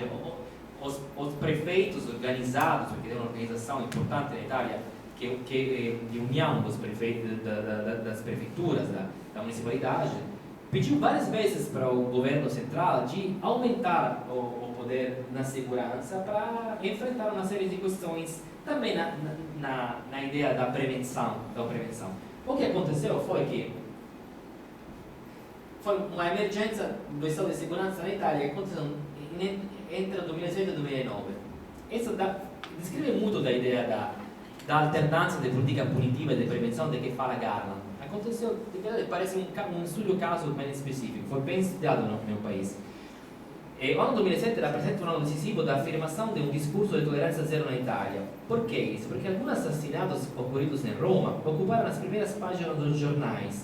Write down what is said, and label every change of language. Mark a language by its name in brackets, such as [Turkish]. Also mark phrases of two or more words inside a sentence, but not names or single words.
[Portuguese] Os prefeitos organizados, porque é uma organização importante na Itália, que de união dos prefeitos, das prefeituras, da municipalidade, pediu várias vezes para o governo central de aumentar o poder na segurança para enfrentar uma série de questões, também na ideia da prevenção. O que aconteceu foi que foi uma emergência do estado de segurança na Itália que aconteceu entre 2007 e 2009. Isso descreve muito da ideia da [Italian] alternanza di politica punitiva e di prevenzione di che fa la [Portuguese] Garland. Aconteceu, parece um estudo caso bem específico, foi bem estudado no meu país. O ano 2007 rappresenta um ano decisivo da afirmação de um discurso de tolerância zero na Itália. Por que isso? Porque alguns assassinatos ocorridos em Roma ocuparam as primeiras páginas dos jornais.